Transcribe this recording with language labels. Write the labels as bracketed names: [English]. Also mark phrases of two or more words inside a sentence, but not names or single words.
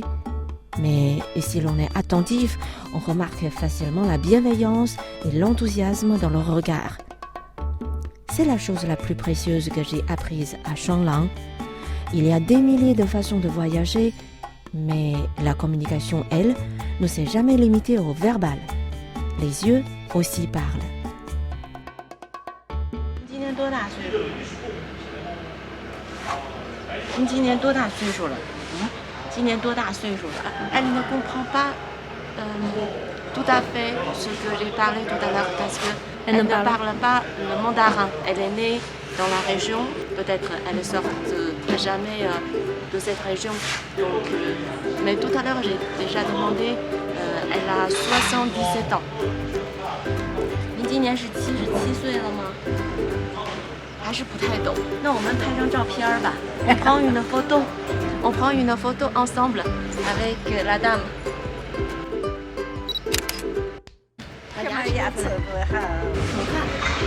[French] Mais si l'on est attentif, on remarque facilement la bienveillance et l'enthousiasme dans leur regard. C'est la chose la plus précieuse que j'ai apprise à Shanglang. Il y a des milliers de façons de voyager, mais la communication, elle, ne s'est jamais limitée au verbal. Les yeux aussi parlent. [Chinese] 今年多大岁数了？ [French] Elle ne comprend pas tout à fait ce que j'ai parlé tout à l'heure parce qu'elle ne parle pas le mandarin. Elle est née dans la région, peut-être elle ne sort jamais de cette région. Donc, mais tout à l'heure j'ai déjà demandé, elle a 77 ans. [Chinese] 您今年是77岁了吗？还是不太懂。那我们拍张照片吧。 [French] On prend une photo ensemble avec la dame. [Chinese] 大家牙齿多好。你看。